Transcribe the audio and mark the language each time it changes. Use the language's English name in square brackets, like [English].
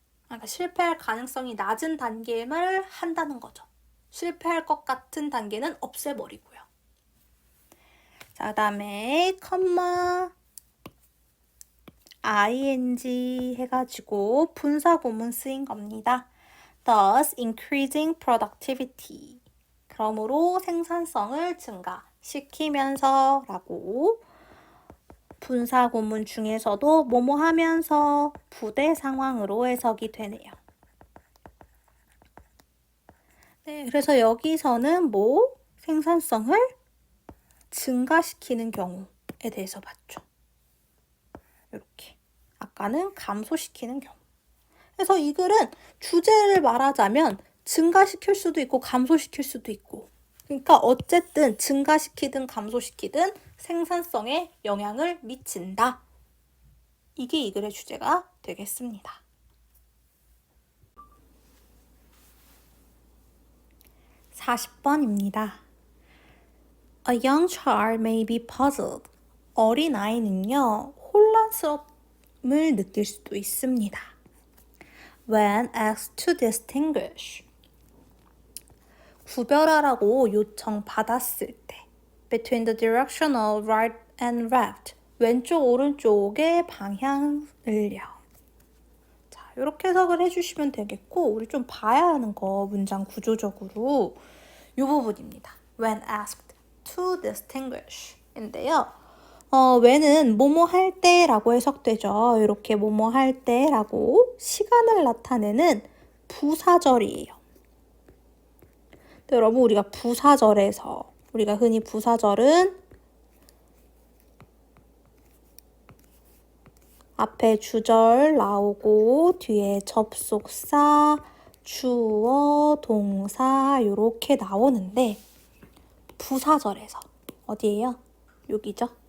[Korean] 그러니까 실패할 가능성이 낮은 단계를 한다는 거죠. 실패할 것 같은 단계는 없애버리고요. 자, 그다음에 컴마 ing 해가지고 분사구문 쓰인 겁니다. [English] Thus increasing productivity. [Korean] 그러므로 생산성을 증가시키면서 라고 분사구문 중에서도 뭐뭐 하면서 부대 상황으로 해석이 되네요. 네, 그래서 여기서는 생산성을 증가시키는 경우에 대해서 봤죠. 이렇게. 아까는 감소시키는 경우. 그래서 이 글은 주제를 말하자면 증가시킬 수도 있고 감소시킬 수도 있고 그러니까 어쨌든 증가시키든 감소시키든 생산성에 영향을 미친다. 이게 이 글의 주제가 되겠습니다. 40번입니다. [English] A young child may be puzzled. [Korean] 어린아이는요, 혼란스러움을 느낄 수도 있습니다. [English] When asked to distinguish. [Korean] 구별하라고 요청받았을 때 [English] between the directional right and left. [Korean] 왼쪽 오른쪽의 방향을요. 자, 이렇게 해석을 해주시면 되겠고 우리 좀 봐야 하는 거 문장 구조적으로 이 부분입니다. [English] When asked to distinguish [Korean] 인데요. when은 뭐뭐 할 때라고 해석되죠. 이렇게 뭐뭐 할 때라고 시간을 나타내는 부사절이에요. 근데 여러분 우리가 부사절에서 우리가 흔히 부사절은 앞에 주절 나오고 뒤에 접속사, 주어, 동사 이렇게 나오는데 부사절에서 어디예요? 여기죠?